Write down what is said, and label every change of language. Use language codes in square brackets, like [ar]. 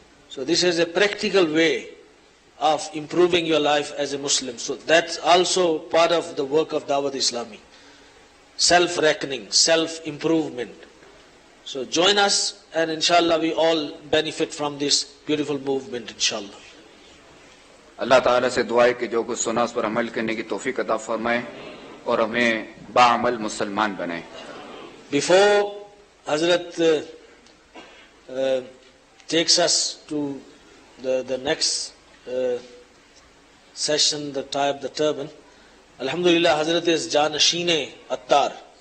[en] So this is a practical way of improving your life as a Muslim. So that's also part of the work of Dawat Islami. Self-reckoning, self-improvement. So join us and inshallah we all benefit from this beautiful movement inshallah. [ur] اللہ تعالیٰ سے دعا ہے کہ جو کچھ سنا اس پر عمل کرنے کی توفیق عطا فرمائے اور ہمیں باعمل مسلمان بنائے. [en] Before Hazrat takes us to the next session, the tie of the turban, Alhamdulillah, Hazrat is Janashine Attar.